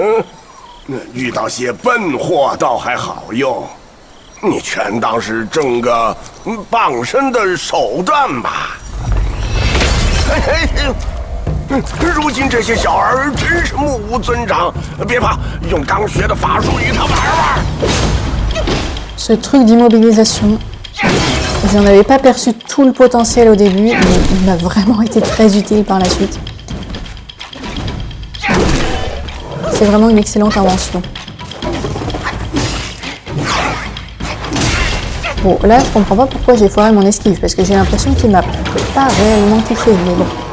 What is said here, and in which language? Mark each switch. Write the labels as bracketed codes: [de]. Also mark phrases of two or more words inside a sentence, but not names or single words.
[zh] 遇到些笨货倒还好用。你全当是挣个傍身的手段吧。如今这些小儿真是目无尊长，别怕，用刚学的法术与他玩玩。 [fr] Ce truc d'immobilisation, j'en avais pas perçu tout le potentiel au début, mais il m'a vraiment été très utile par la suite. C'est vraiment une excellente invention. Bon, là, je comprends pas pourquoi j'ai foiré mon esquive, parce que j'ai l'impression qu'il m'a pas réellement touché, mais bon.